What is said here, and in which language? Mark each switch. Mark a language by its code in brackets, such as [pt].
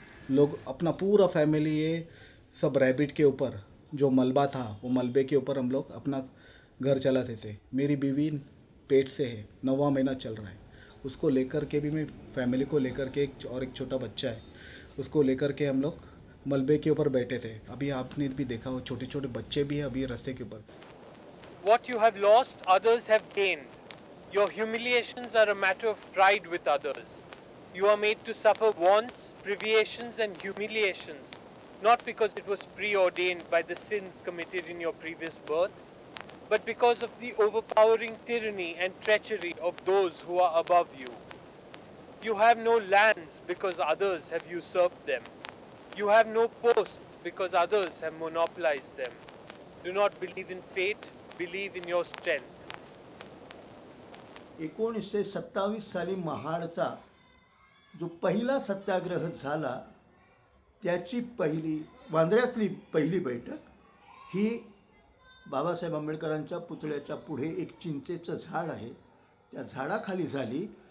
[hi] लोग अपना पूरा फैमिली, ये सब रैबिट के ऊपर जो मलबा था, वो मलबे के ऊपर हम लोग अपना घर चलाते थे. मेरी बीवी पेट से है, 9वां महीना चल रहा है. उसको लेकर के भी, मैं फैमिली को लेकर के, एक छोटा बच्चा है, उसको लेकर के हम लोग मलबे के ऊपर बैठे थे. अभी आपने भी देखा, वो छोटे छोटे बच्चे भी हैं अभी रास्ते के ऊपर. [en] What you have lost, others have gained. Your humiliations are a matter of pride with others. You are made to suffer wants, privations and humiliations, not because it was preordained by the sins committed in your previous birth, but because of the overpowering tyranny and treachery of those who are above you. You have no lands because others have usurped them. You have no posts because others have monopolized them. Do not believe in fate, believe in your strength. [mr] 1927 साली महाडचा जो पहिला सत्याग्रह झाला, त्याची वांद्र्यातली पहिली बैठक ही बाबासाहेब आंबेडकरांच्या पुतळ्याच्या पुढे एक चिंचेचं झाड आहे, त्या झाडाखाली झाली.